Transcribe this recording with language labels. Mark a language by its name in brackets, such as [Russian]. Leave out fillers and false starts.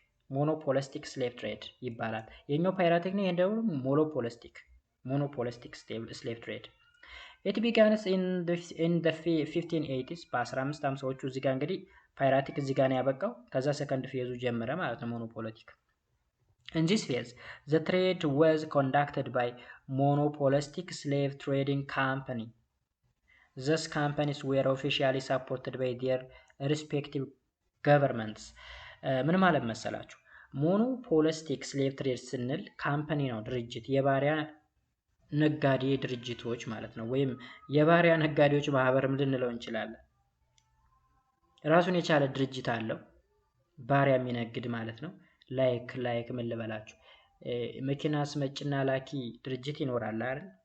[Amharic] ሞኖፖሊስቲክ ስሌቭ ትሬድ ይባላል። የኛው ፓይራቲክ ነው፣ ይሄ ደግሞ ሞኖፖሊስቲክ ስሌቭ ትሬድ። [English] It began in the 1580s [Amharic] በ1550ዎቹ እዚህ ጋር እንግዲህ ፓይራቲክ እዚህ ጋር ነው ያበቃው። ከዛ ሰከንድ ፌዙ ጀመረ ማለት ነው ሞኖፖሊቲክ። [English] In this phase, the trade was conducted by monopolistic slave trading company. These companies were officially supported by their respective governments. [Amharic] ምን ማለት መሰላችሁ? ሞኖፖሊስቲክ ስሌቭ ትሬድ ስንል ካምፓኒ ነው ድርጅት፣ የባሪያ ነጋዴ ድርጅቶች ማለት ነው። ወይም የባሪያ ነጋዴዎች ማህበርም ልንለው እንችላለን። ራሱን የቻለ ድርጅት አለው ባሪያ የሚነግድ ማለት ነው። ላይክ ምን ልበላችሁ፣ መኪና አስመጭና ላኪ ድርጅት ይኖራል አይደል?